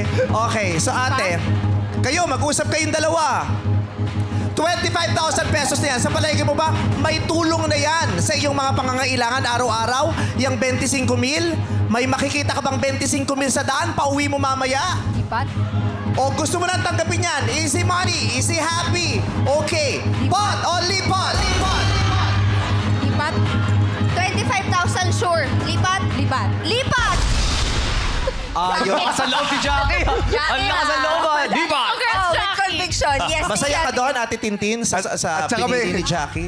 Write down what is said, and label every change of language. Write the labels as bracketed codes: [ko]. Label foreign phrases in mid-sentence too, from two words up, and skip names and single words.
[tl] Okay, so ate, kayo, mag-usap kayong dalawa. 25,000 pesos na yan. Sa palagay mo ba, may tulong na yan sa iyong mga pangangailangan araw-araw? Yung 25,000? May makikita ka bang 25,000 sa daan? Pauwi mo mamaya? Lipat? O gusto mo nang tanggapin yan? [en] Easy money, easy happy. Okay. Pot, only pot. [tl] Lipat? 25,000 sure. Lipat? Lipat. Lipat! Ayun. Sa loob si Jackie. Ang lakas ng loob. Di ba? [en] Oh, with conviction. Yes, [tl] Masaya ka doon, Ate Tintin, sa At saka pinili ni Jackie?